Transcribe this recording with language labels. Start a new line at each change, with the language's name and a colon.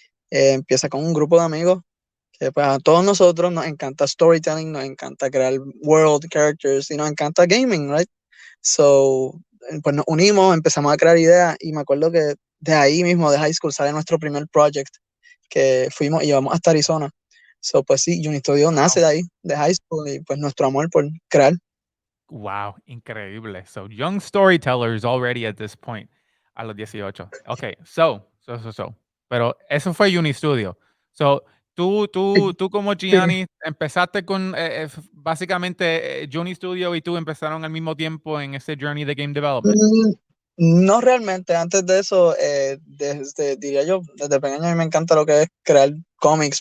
Spanish: Empieza con un grupo de amigos que pues a todos nosotros nos encanta storytelling, nos encanta crear
English: world characters
Spanish: y nos encanta gaming, right? So, pues nos unimos, empezamos a crear ideas y me acuerdo que de ahí mismo, de high school, sale nuestro primer project que fuimos y llevamos hasta Arizona. So, pues sí, Juny Studio nace de ahí, de high school y pues nuestro amor por crear. Wow, increíble.
English: So, young storytellers already at this point,
Spanish: a los 18.
English: Okay, so.
Spanish: Pero eso fue Juny Studio. So, tú como Sí. Gianni empezaste con básicamente Juny Studio y tú empezaron al mismo tiempo en ese journey de game development. No realmente, antes de eso, diría yo, desde pequeño a mí me encanta lo que es crear cómics.